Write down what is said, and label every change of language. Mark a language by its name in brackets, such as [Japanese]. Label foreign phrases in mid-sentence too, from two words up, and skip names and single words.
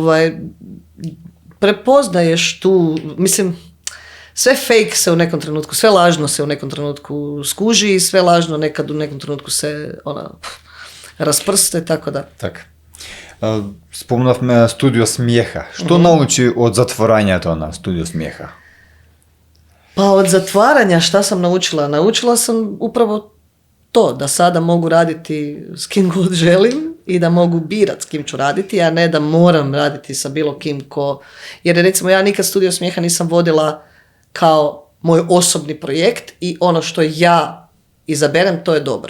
[Croatian] prepoznaješ tu, mislim, sve fake se u nekom trenutku, sve lažno se u nekom trenutku skuži i sve lažno nekad u nekom trenutku se rasprste, tako da. [Macedonian] Так. Спомнавме студио смеха. Што научи од затворањето на студио смеха? [Croatian] Pa od zatvaranja šta sam naučila? Naučila sam upravo to, da sada mogu raditi s kim god želim i da mogu birat s kim ću raditi, a ne da moram raditi sa bilo kim ko... Jer recimo ja nikad studio smijeha nisam vodila kao moj osobni projekt i ono što ja izaberem, to je dobro.